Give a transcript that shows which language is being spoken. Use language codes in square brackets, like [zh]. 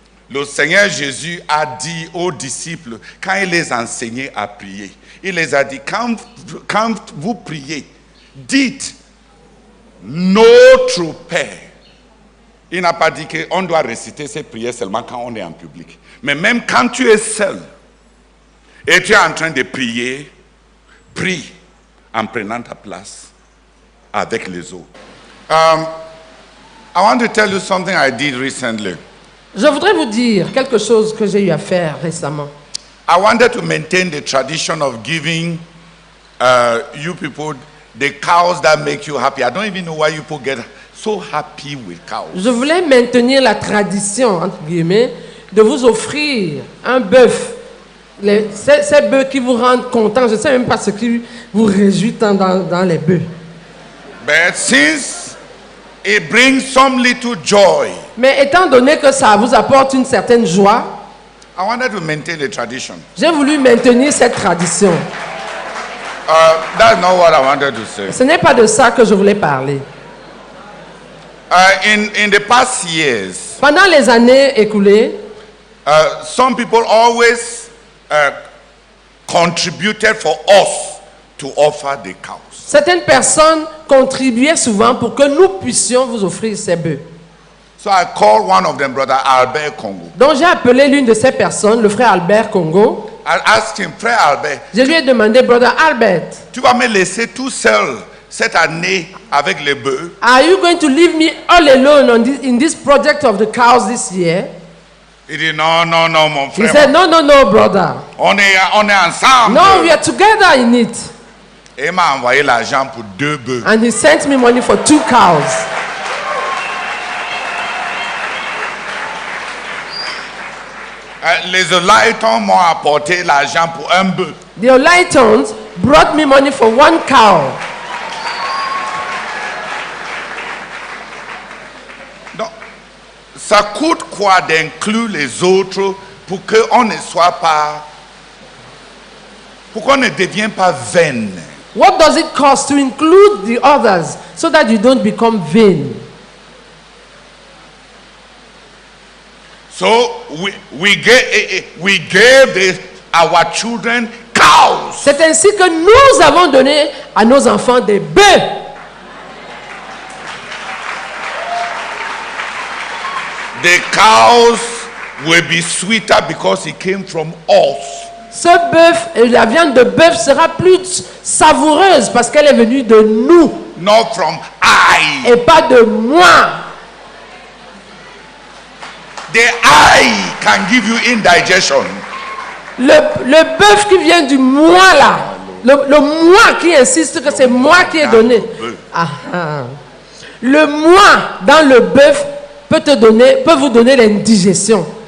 [fr] Le Seigneur Jésus a dit aux disciples, quand il les enseignait à prier, il les a dit, quand vous priez, dites notre Père. Il n'a pas dit qu'on doit réciter ces prières seulement quand on est en public. Mais même quand tu es seul et tu es en train de prier, prie en prenant ta place avec les autres. [en] I want to tell you something I did recently. [fr] Je voudrais vous dire quelque chose que j'ai eu à faire récemment. [en] I wanted to maintain the tradition of giving you people the cows that make you happy. I don't even know why you people get so happy with cows. [fr] Je voulais maintenir la tradition, entre guillemets, de vous offrir un bœuf. Ces bœufs qui vous rendent content. Je ne sais même pas ce qui vous réjouit tant dans les bœufs. [en] But since it brings some little joy, [fr] mais étant donné que ça vous apporte une certaine joie, [en] I wanted to maintain the tradition. [fr] J'ai voulu maintenir cette tradition. [en] That's not what I wanted to say. [fr] Ce n'est pas de ça que je voulais parler. [en] In the past years, [fr] pendant les années écoulées, [en] some people always contributed for us to offer the cows. [fr] Certaines personnes contribuaient souvent pour que nous puissions vous offrir ces bœufs. [en] So I called one of them, brother Albert Congo. [fr] Donc j'ai appelé l'une de ces personnes, le frère Albert Congo. [en] I asked him, frère Albert, [fr] je lui ai demandé, brother Albert, tu vas me laisser tout seul cette année avec les bœufs? [en] Are you going to leave me all alone in this project of the cows this year? [fr] Il dit non, mon frère. [en] He said, no, brother. [fr] On est ensemble. [en] No, we are together in it. [fr] Et il m'a envoyé l'argent pour 2 bœufs. [en] And he sent me money for 2 cows. [fr] Les Olaïtons m'ont apporté l'argent pour un bœuf. [en] The Olaitons brought me money for one cow. [fr] Donc, ça coûte quoi d'inclure les autres pour qu'on ne soit pas, pour qu'on ne devienne pas vain? [en] What does it cost to include the others so that you don't become vain? So we gave our children cows. [fr] C'est ainsi que nous avons donné à nos enfants des bœufs. [en] The cows will be sweeter because it came from us. [fr] Ce bœuf, la viande de bœuf sera plus savoureuse parce qu'elle est venue de nous [en] Not from I. [fr] et pas de moi. [en] The I can give you indigestion. [fr] Le bœuf qui vient du moi là, le moi qui insiste que c'est moi qui ai donné. Ah, ah. Le moi dans le bœuf peut vous donner l'indigestion.